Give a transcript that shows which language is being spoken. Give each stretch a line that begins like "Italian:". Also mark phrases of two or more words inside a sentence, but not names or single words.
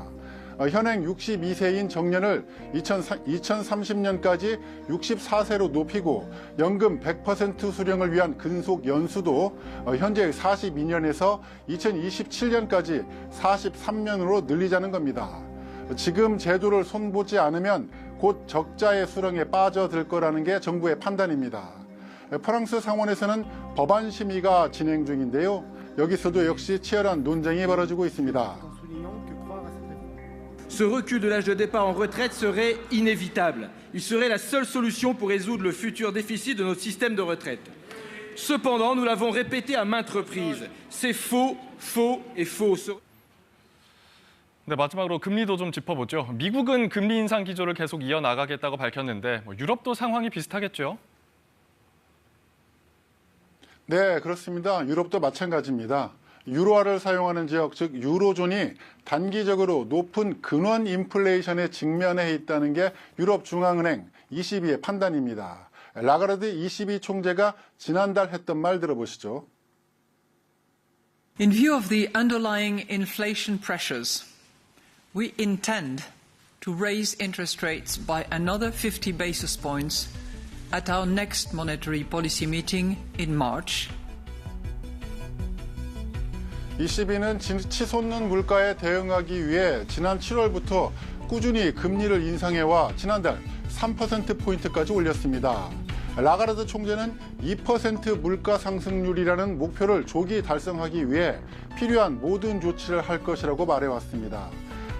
Korean: 현행 62세인 정년을 2030년까지 64세로 높이고 연금 100% 수령을 위한 근속 연수도 현재 42년에서 2027년까지 43년으로 늘리자는 겁니다. 지금 제도를 손보지 않으면 곧 적자의 수렁에 빠져들 거라는 게 정부의 판단입니다. 프랑스 상원에서는 법안 심의가 진행 중인데요. 여기서도 역시 치열한 논쟁이 벌어지고 있습니다.
French: Ce recul de l'âge de départ en retraite serait inévitable. Il serait la seule solution pour résoudre le futur déficit de notre système de retraite. Cependant, nous l'avons répété à maintes reprises. C'est faux, faux et faux.
Korean: 네, 마지막으로 금리도 좀 짚어보죠. 미국은 금리 인상 기조를 계속 이어나가겠다고 밝혔는데 유럽도 상황이 비슷하겠죠? 네, 그렇습니다. 유럽도 마찬가지입니다. 유로화를 사용하는 지역, 즉 유로존이 단기적으로 높은 근원 인플레이션에 직면해 있다는 게 유럽 중앙은행 ECB의 판단입니다. 라가르드 ECB 총재가 지난달 했던 말 들어보시죠.
English: In view of the underlying inflation pressures, we intend to raise interest rates by another 50 basis points at our next monetary policy meeting in March.
Korean: ECB는 치솟는 물가에 대응하기 위해 지난 7월부터 꾸준히 금리를 인상해와 지난달 3%포인트까지 올렸습니다. 라가르드 총재는 2% 물가 상승률이라는 목표를 조기 달성하기 위해 필요한 모든 조치를 할 것이라고 말해왔습니다.